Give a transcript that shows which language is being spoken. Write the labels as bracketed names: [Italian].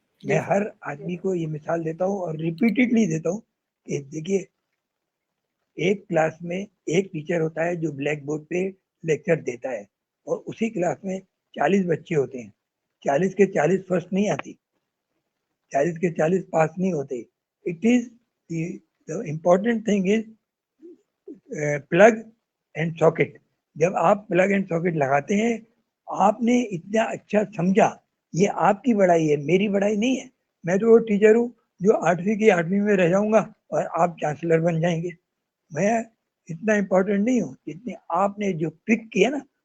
[Urdu] میں ہر آدمی کو یہ مثال دیتا ہوں اور ریپیٹڈلی دیتا ہوں کہ دیکھیے, ایک کلاس میں ایک ٹیچر ہوتا ہے جو بلیک بورڈ پہ لیکچر دیتا ہے, اور اسی کلاس میں 40 بچے ہوتے ہیں. 40 کے 40 فرسٹ نہیں آتی, 40 کے 40 پاس نہیں ہوتے. [English] It is the important thing is plug and socket. [Urdu] جب آپ پلگ اینڈ ساکٹ لگاتے ہیں, آپ نے اتنا اچھا سمجھا, یہ آپ کی بڑائی ہے, میری بڑائی نہیں ہے. میں تو وہ ٹیچر ہوں جو 8ویں کی 8ویں میں رہ جاؤں گا اور آپ چانسلر بن جائیں گے. میں اتنا امپورٹنٹ نہیں ہوں جتنے آپ نے جو پک کیا نا.